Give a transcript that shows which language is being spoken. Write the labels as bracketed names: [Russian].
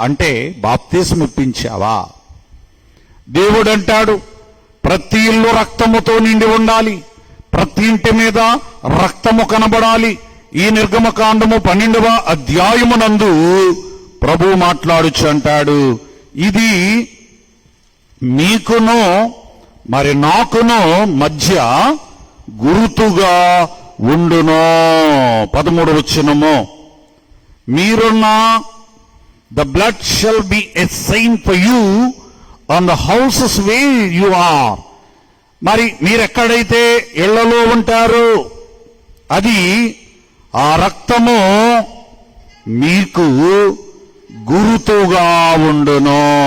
[Telugu] అంటే బాప్తిసం ఇప్పించావా? దేవుడు అంటాడు, ప్రతి ఇల్లు రక్తముతో నిండి ఉండాలి, ప్రతి ఇంటి మీద రక్తము కనబడాలి. ఈ నిర్గమకాండము 12వ అధ్యాయమునందు ప్రభు మాట్లాడుచు అంటాడు, ఇది మీకును మరి నాకును మధ్య గురుతుగా ఉండును. 13వ వచనము, మీరున్న [English] the blood shall be a sign for you on the houses where you are. [Telugu] మరి మీరెక్కడైతే ఇళ్లలో ఉంటారో అది ఆ రక్తము మీకు గురుతుగా ఉండును.